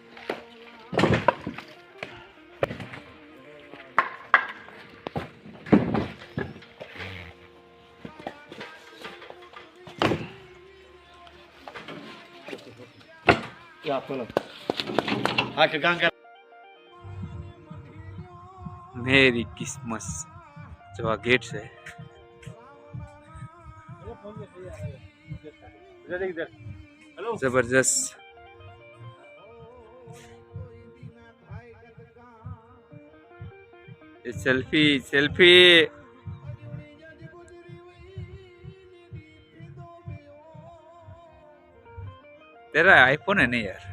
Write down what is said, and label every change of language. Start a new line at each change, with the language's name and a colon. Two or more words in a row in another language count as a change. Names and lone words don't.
Hungarian: Ja, fölött. Hát a ganga.
English: Merry Christmas.
Gujarati: જો આ ગેટ છે. જબરજસ્ત.
English: selfie selfie.
Hindi: तेरा आईफोन है नहीं यार.